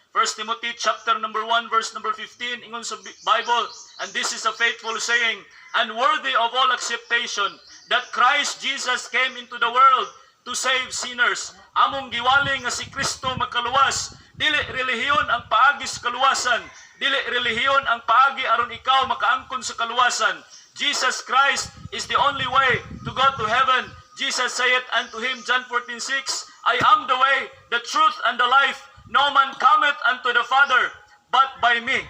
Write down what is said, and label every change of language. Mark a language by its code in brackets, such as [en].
[en] 1 Timothy chapter number 1 verse number 15 ingon sa Bible, and this is a faithful saying and worthy of all acceptation, that Christ Jesus came into the world to save sinners. [ceb] Among giwali nga si Kristo makaluwas, dili relihiyon ang paagi sa kaluwasan, dili relihiyon ang paagi aron ikaw makaangkon sa kaluwasan. [en] Jesus Christ is the only way to go to heaven. Jesus said unto him, John 14:6, I am the way, the truth, and the life. No man cometh unto the Father but by me.